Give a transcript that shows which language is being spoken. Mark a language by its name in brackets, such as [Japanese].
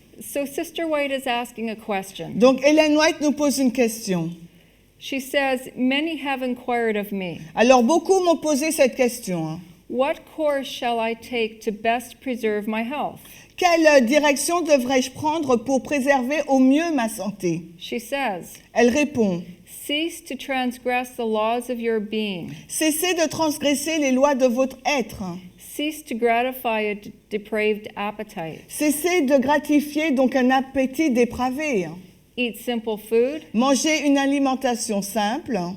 [English] So Sister White is asking a question. [French] Donc, Hélène White nous pose une question. [English] She says, many have inquired of me, [French] Alors, beaucoup m'ont posé cette question. [English] what course shall I take to best preserve my health? [French] Quelle direction devrais-je prendre pour préserver au mieux ma santé? [English] She says, [French] Elle répond, [English] cease to transgress the laws of your being. [French] cessez de transgresser les lois de votre être. [English] Cease to gratify a depraved appetite. [French] Cessez de gratifier donc un appétit dépravé. [English] Eat simple food. [French] Mangez une alimentation simple.